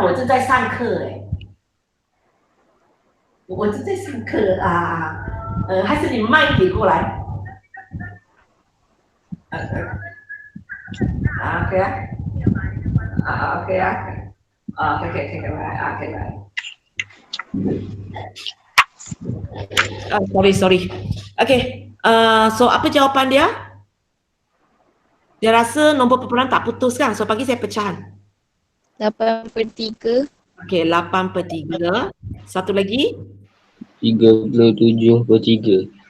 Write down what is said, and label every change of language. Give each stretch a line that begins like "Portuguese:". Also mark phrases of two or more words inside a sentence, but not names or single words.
Chinese: 我正在上课哎，我正在上课啊。还是你慢一点过来。OK 啊。OK 啊。可以来啊，可以来。
English: sorry. Okay.
Malay: So apa jawapan dia? Dia rasa nombor perpuluhan tak putus kan? So pagi saya pecahan. 8/3. Okay, 8/3. Satu lagi? 37/3.